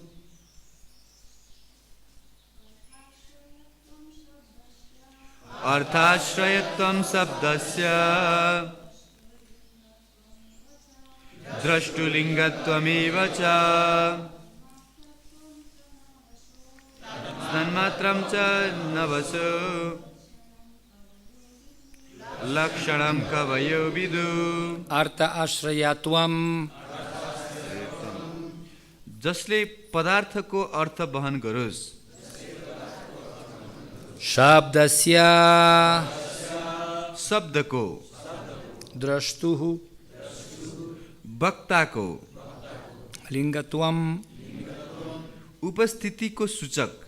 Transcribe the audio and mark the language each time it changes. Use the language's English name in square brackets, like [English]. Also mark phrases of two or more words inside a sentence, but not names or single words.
[Sanskrit] अर्थ-आश्रयत्वम् शब्दस्य द्रष्टुलिङ्गत्वमेव च तन्मात्रत्वं च नभसो लक्षणं कवयो विदुः artha-āśrayatvam [Nepali] जसले पदार्थको अर्थ वहन गरोस् [Sanskrit] śabdasya [Nepali] शब्दको [Sanskrit] draṣṭuḥ [Nepali] वक्ताको [Sanskrit] liṅgatvam [Nepali] उपस्थितिको सूचक